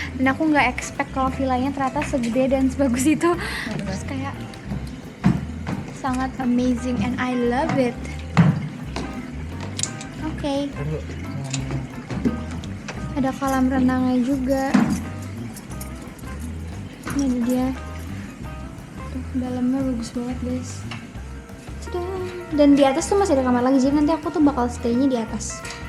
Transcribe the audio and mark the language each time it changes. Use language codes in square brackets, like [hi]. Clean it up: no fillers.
[id] Dan aku nggak expect kalau villanya ternyata segede dan sebagus itu. Terus kayak sangat [en] amazing and I love it. [id] Oke. Ada kolam renangnya juga. Ini ada dia. Tuh, dalamnya bagus banget guys. Tada. Dan di atas tuh masih ada kamar lagi, jadi nanti aku tuh bakal stay-nya di atas.